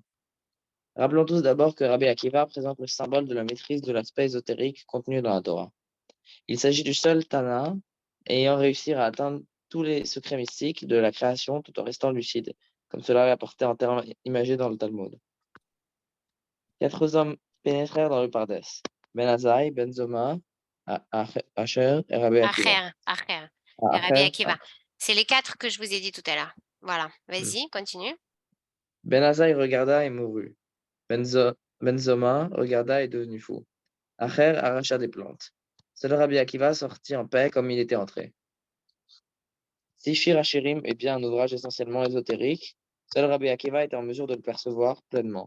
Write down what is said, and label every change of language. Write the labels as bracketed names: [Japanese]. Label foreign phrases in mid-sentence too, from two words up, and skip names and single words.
[French] Rappelons tous d'abord que Rabbi Akiva présente le symbole de la maîtrise de l'aspect ésotérique contenu dans la Torah. Il s'agit du seul Tana ayant réussi à atteindre tous les secrets mystiques de la création tout en restant lucide, comme cela est apporté en termes imagés dans le Talmud. 4 hommes pénétrèrent dans le Pardès, Ben Azaï, Ben Zoma, Asher et Rabbi Akiva. Acher. Ah, Et Rabbi Acher, Akiva. C'est les 4 que je vous ai dit tout à l'heure. Voilà. Vas-y, continue. Ben Azaï regarda et mourut. Ben Zoma regarda et devenu fou. Acher arracha des plantes. Seul Rabbi Akiva sortit en paix comme il était entré. Si Shir Hachirim est bien un ouvrage essentiellement ésotérique, seul Rabbi Akiva était en mesure de le percevoir pleinement.